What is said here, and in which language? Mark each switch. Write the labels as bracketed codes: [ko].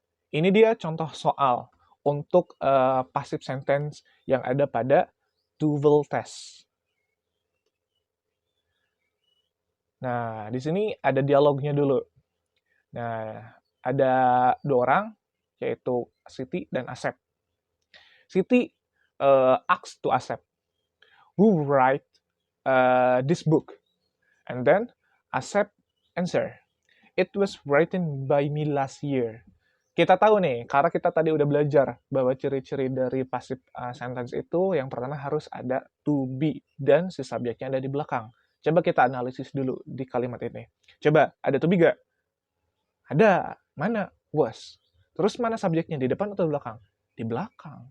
[id] Ini dia contoh soal untuk passive sentence yang ada pada Duvel test. Nah, di sini ada dialognya dulu. Nah, ada 2 orang, yaitu Siti dan Asep. [en] Siti asks to Asep, "Who write this book?" And then Asep answer, "It was written by me last year." [id] Kita tahu nih, karena kita tadi udah belajar bahwa ciri-ciri dari passive sentence itu yang pertama harus ada to be dan si subjeknya ada di belakang. Coba kita analisis dulu di kalimat ini. Coba, ada to be gak? Ada. Mana? Was. Terus mana subjeknya? Di depan atau di belakang? Di belakang.